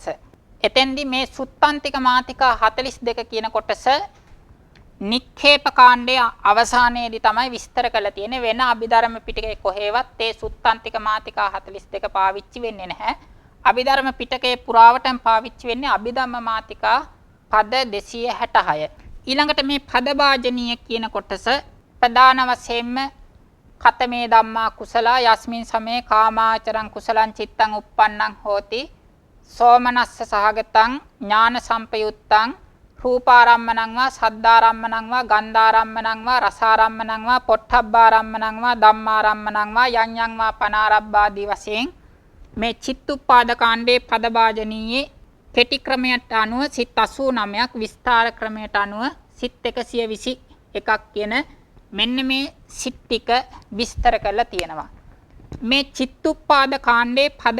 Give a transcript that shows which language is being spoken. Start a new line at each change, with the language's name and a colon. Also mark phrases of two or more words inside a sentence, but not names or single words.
Sinhala: එතෙන්දී මේ සුත්තන්තික මාතිකා 42 කියන කොටස නික්ඛේප කාණ්ඩයේ අවසානයේදී තමයි විස්තර කරලා තියෙන්නේ. වෙන අභිධර්ම පිටකේ කොහෙවත් ඒ සුත්තන්තික මාතිකා 42 පාවිච්චි වෙන්නේ නැහැ. අභිධර්ම පිටකයේ පුරාවටම පාවිච්චි වෙන්නේ අභිධම්ම මාතිකා පද 266. ඊළඟට මේ පද වාජනීය කියන කොටස ප්‍රධාන වශයෙන්ම
Pali: කතමේ ධම්මා කුසලා යස්මින් සමේ කාමාචරං කුසලං චිත්තං uppannං හෝති සෝමනස්ස සහගතං ඥාන සම්පයුත්තං රූපාරම්මණං වා සද්ධාරම්මණං වා ගන්ධාරම්මණං වා රසාරම්මණං වා පොට්ඨබ්බාරම්මණං වා ධම්මාරම්මණං වා යඤ්ඤං වා පනාරබ්බාදී
Sinhala: වශයෙන් මේ චිත්තුප්පාද කාණ්ඩේ පද වාජනීයේ කෙටි ක්‍රමයට අනුව සිත් 89ක් විස්තාර ක්‍රමයට අනුව සිත් 121ක් කියන මෙන්න මේ සිත් ටික විස්තර කරලා තියෙනවා. මේ චිත්තුප්පාද කාණ්ඩේ පද